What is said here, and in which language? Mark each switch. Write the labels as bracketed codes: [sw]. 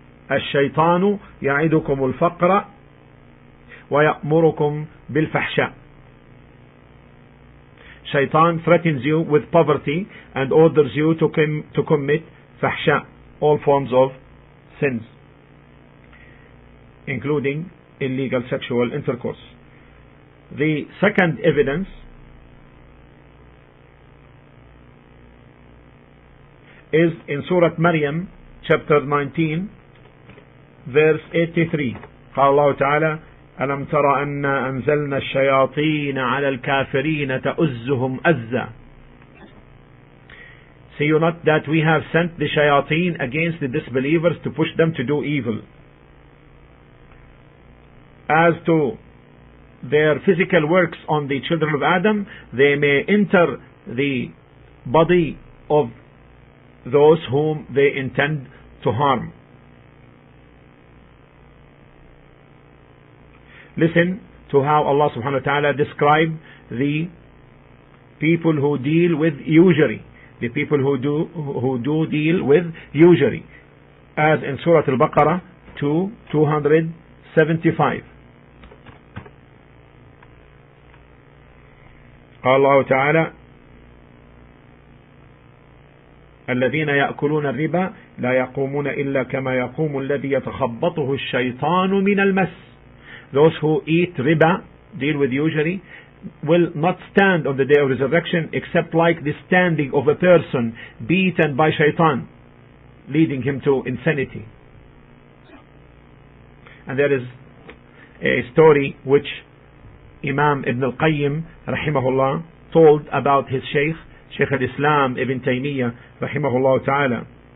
[ar] الشيطان يعدكم الفقر ويأمركم بالفحشاء. [en] Shaitan threatens you with poverty and orders you to commit fahsha, all forms of sins, including illegal sexual intercourse. The second evidence is in Surah Maryam, chapter 19, verse 83. [ar] قال الله تعالى: ألم تر أنا أنزلنا الشياطين على الكافرين تؤزهم أزا. [en] See you not that we have sent the shayateen against the disbelievers to push them to do evil. As to their physical works on the children of Adam, they may enter the body of those whom they intend to harm. Listen to how Allah subhanahu wa ta'ala described the people who deal with usury. The people who do deal with usury. As in Surah Al-Baqarah 275. [ar] قال الله تعالى: الذين يأكلون الربا لا يقومون إلا كما يقوم الذي يتخبطه الشيطان من المس. [en] Those who eat riba, deal with usury, will not stand on the day of resurrection except like the standing of a person beaten by shaitan, leading him to insanity. And there is a story which Imam Ibn al-Qayyim rahimahullah told about his Shaykh al-Islam Ibn Taymiyyah rahimahullah ta'ala.